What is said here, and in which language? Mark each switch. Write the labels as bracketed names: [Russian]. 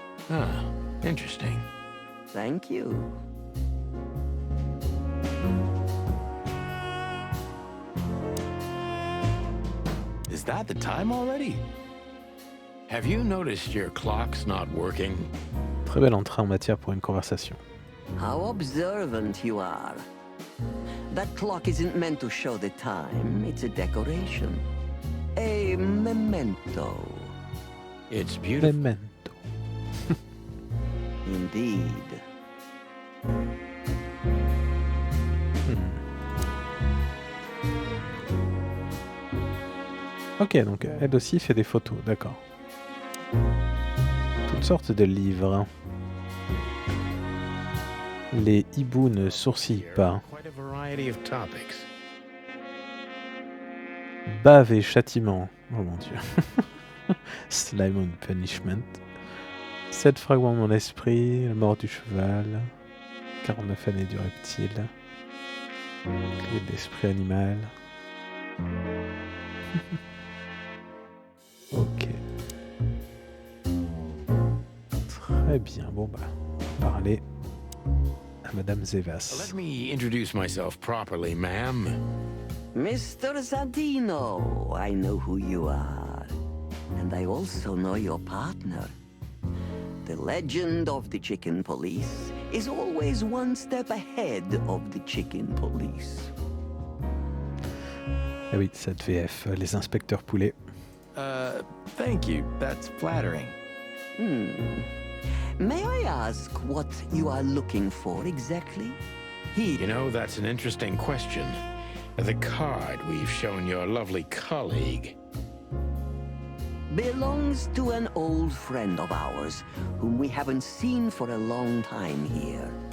[English] Ah, interesting. Thank you. Is that the time already? Have you noticed your clock's not working? [French] Très belle entrée en matière pour une conversation. [English] How observant you are. That clock isn't meant to show the time, it's a decoration. A memento. It's beautiful. Memento. Indeed. [French] Ok, donc elle aussi fait des photos, d'accord. Toutes sortes de livres. Les hiboux ne sourcillent pas. [English] Quite a variety of topics. [French] Bave et châtiment. Oh mon dieu. [English] Slime and punishment. [French] 7 fragments de mon esprit. La mort du cheval. 49 années du reptile. Clé de l'esprit animal. Ok. Très bien. Bon bah, on va parler à Madame Zavas. [English] Let me introduce myself properly, ma'am. Mr. Zadino, I know who you are. And I also know your partner. The legend of the chicken police is always one step ahead of the chicken police. [French] Ah oui, cette VF, les inspecteurs poulets. [English] Thank you. That's flattering. May I ask what you are looking for exactly? You know, that's an interesting question. The card we've shown your lovely colleague. Belongs to an old friend of ours, whom we haven't seen for a long time here.